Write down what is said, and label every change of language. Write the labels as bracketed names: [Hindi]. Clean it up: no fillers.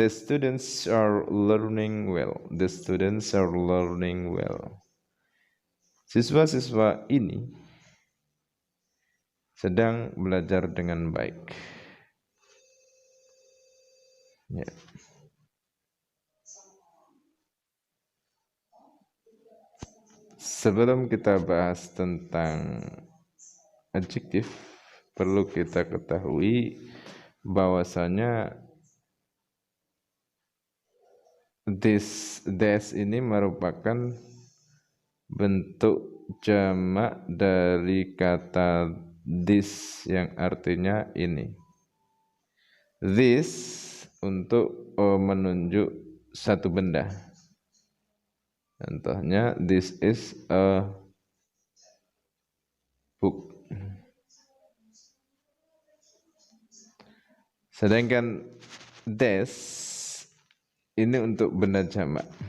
[English] The students are learning well. The students are learning well. [Indonesian] Siswa-siswa ini sedang belajar dengan baik. Ya. Sebelum kita bahas tentang adjektif, perlu kita ketahui bahwasanya this ini merupakan bentuk jamak dari kata this yang artinya ini. This untuk menunjuk satu benda. Contohnya, [English] this is a book. [Indonesian] Sedangkan this ini untuk benda jamak.